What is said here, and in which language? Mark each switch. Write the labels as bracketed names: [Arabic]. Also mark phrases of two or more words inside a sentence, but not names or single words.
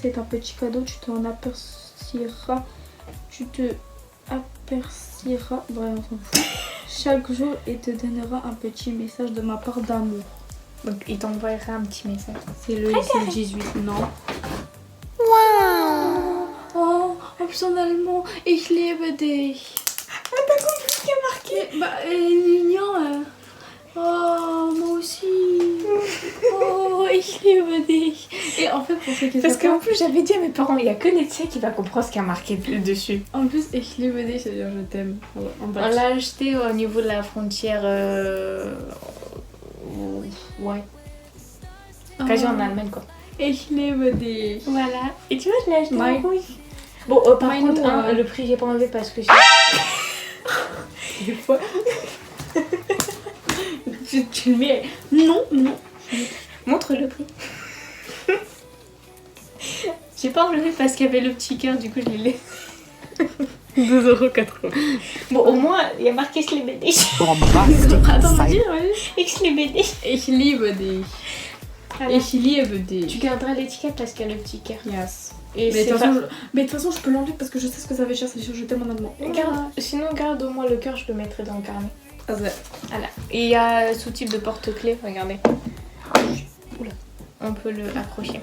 [French] C'est un petit cadeau. Tu t'en aperciras. Tu te aperciras. Bref, on s'en fout. Chaque jour, il te donnera un petit message de ma part d'amour. Donc il t'envoiera un petit message. C'est le 18, non? Oh, plus en allemand. [German] Ich liebe dich. [French] Ah, t'as compris ce qui est marqué? Bah, mignon. Oh, moi aussi. [German] Oh, ich liebe dich. [French] Et en fait, pour ceux qui Parce savent pas, qu'en plus, j'avais dit à mes parents, il y a que Laetitia qui va comprendre ce qui a marqué dessus. en plus, [German] ich liebe dich, [French] ça veut dire je t'aime. En On bas. l'a acheté au niveau de la frontière. Ouais, quasi en Allemagne quoi. [German] Ich liebe dich. [French] Voilà. Et tu vois, je l'ai acheté Ouais. en rouge. Bon, par Ouais, contre, nous, hein, le prix, j'ai pas enlevé parce que des fois. tu le mets. Non, non. Montre le prix. J'ai pas enlevé parce qu'il y avait le petit cœur, du coup je l'ai laissé. 2,80€. Bon, au moins, il y a marqué je l'ai BD. Bombastic Attends, vas-y, side. vas-y. Et que je l'ai BD. [German] Ich liebe dich. Ich liebe dich. [French] Tu garderas l'étiquette parce qu'il y a le petit cœur. Yes. Et Mais de c'est toute pas... façon, je peux l'enlever parce que je sais ce que ça veut dire, c'est je t'aime en allemand. Sinon, garde au moins le cœur, je le mettrai dans le carnet. Also, Voilà. Et il y a sous type de porte-clés, regardez. Oula. On peut le accrocher.